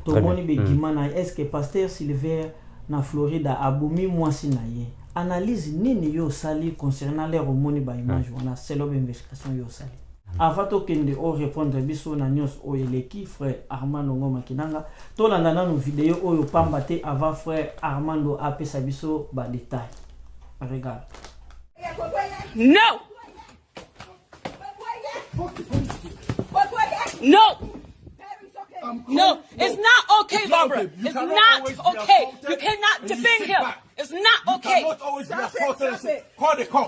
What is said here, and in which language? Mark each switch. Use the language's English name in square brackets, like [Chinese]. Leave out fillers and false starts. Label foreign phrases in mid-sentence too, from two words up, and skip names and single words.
[Lingala] to moni be gimana [French] est-ce que [Lingala] pasteur Silver na Florida abumi mwasi na ye analyse nini yo sali [French] concernant les [Lingala] romoni ba image wana [French] c'est l'investigation [Lingala] yo sali avant to kende o répondre biso na news o eleki frère Armando Ngoma Kinanga to landa na vidéo oyo pamba te avant frère Armando apesa biso ba détail regarde. [English] No. No. No, it's not okay, Barbara. It's not okay. You cannot defend him. It's not okay. Call the cops.